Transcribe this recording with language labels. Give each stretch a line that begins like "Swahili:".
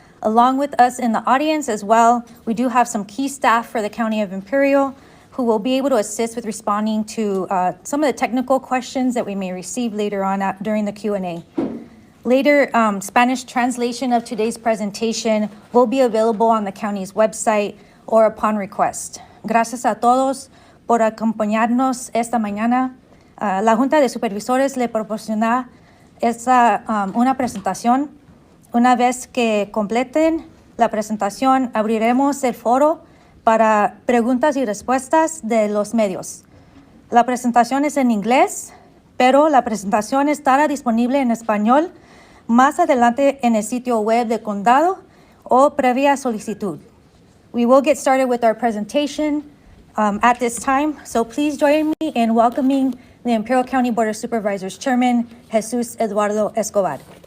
English: Along with us in the audience as well, we do have some key staff for the County of Imperial who will be able to assist with responding to some of the technical questions that we may receive later on during the Q&A. Later, Spanish translation of today's presentation will be available on the county's website or upon request.
Spanish: Gracias a todos por acompañarnos esta mañana. La Junta de Supervisores le proporciona una presentación. Una vez que completen la presentación, abriremos el foro para preguntas y respuestas de los medios. La presentación es en inglés, pero la presentación estará disponible en español más adelante en el sitio web del condado o previa solicitud.
English: We will get started with our presentation at this time, so please join me in welcoming the Imperial County Board of Supervisors Chairman, Jesus Eduardo Escobar.